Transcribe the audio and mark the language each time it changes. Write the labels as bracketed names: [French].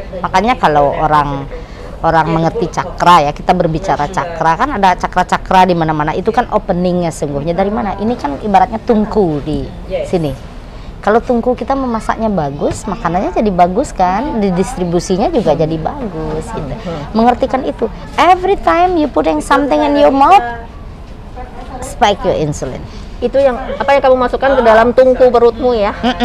[Indonesian] Makanya kalau orang mengerti cakra ya, kita berbicara cakra kan ada cakra-cakra di mana-mana, itu kan openingnya sungguhnya dari mana? Ini kan ibaratnya tungku di sini. Kalau tungku kita memasaknya bagus, makanannya jadi bagus kan, didistribusinya juga jadi bagus gitu. Mengertikan itu. [English] Every time you putting something in your mouth, spike your insulin. [Indonesian] Itu yang apa yang kamu masukkan ke dalam tungku perutmu ya?